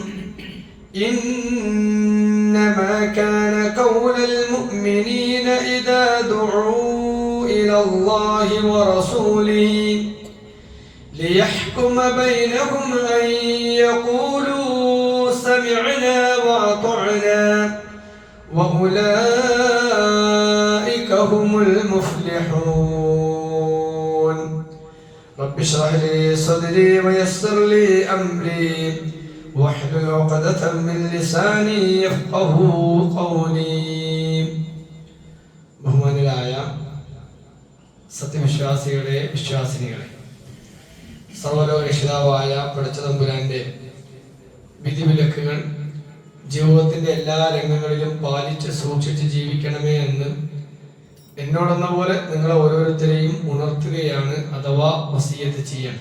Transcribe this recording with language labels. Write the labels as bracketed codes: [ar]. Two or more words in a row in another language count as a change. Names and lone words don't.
[ar] إنما كان قول المؤمنين إذا دعوا إلى الله ورسوله ليحكم بينهم أن يقولوا سمعنا وأطعنا وأولئك هم المفلحون. رب اشرح لي صدري ويسر لي أمري واحلل عقدة من لساني يفقهوا قولي. [ml] ബഹുമാനരായ സത്യവിശ്വാസികളെ വിശ്വാസിനികളെ, സർവലോകരക്ഷിതാവായ പടച്ചതമ്പുരാന്റെ വിധിവിലക്കുകൾ ജീവിതത്തിന്റെ എല്ലാ രംഗങ്ങളിലും പാലിച്ച് സൂക്ഷിച്ച് ജീവിക്കണമേ എന്ന് എന്നോടെന്ന പോലെ നിങ്ങളെ ഓരോരുത്തരെയും ഉണർത്തുകയാണ്, അഥവാ വസിയത്ത് ചെയ്യണം.